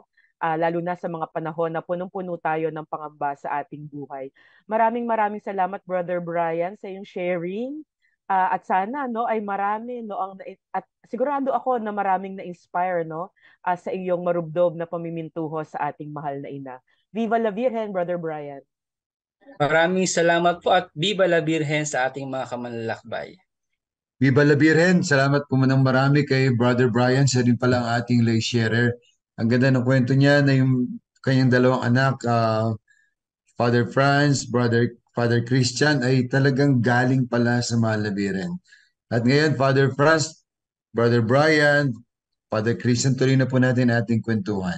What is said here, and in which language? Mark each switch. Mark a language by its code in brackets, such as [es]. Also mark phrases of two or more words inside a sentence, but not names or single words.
[tl] Lalo na sa mga panahon na punong-puno tayo ng pangamba sa ating buhay. Maraming salamat, Brother Brian, sa iyong sharing. At sana, no, ay marami, no, at sigurado ako na maraming na-inspire, no, sa iyong marubdob na pamimintuho sa ating mahal na ina. [es] Viva la Virgen, [tl] Brother Brian. Maraming salamat po at [es] Viva la Virgen [tl] sa ating mga kamanlalakbay. [es] Viva la Virgen! [tl] Salamat po manang marami kay Brother Brian. Siya rin pala ang ating [en] lay sharer. [tl] Ang ganda ng kwento niya na yung kanyang dalawang anak, Father Franz, Father Christian, ay talagang galing pala sa mahal na Virgen. At ngayon, Father Franz, Brother Brian, Father Christian, tuloy na po natin ating kwentuhan.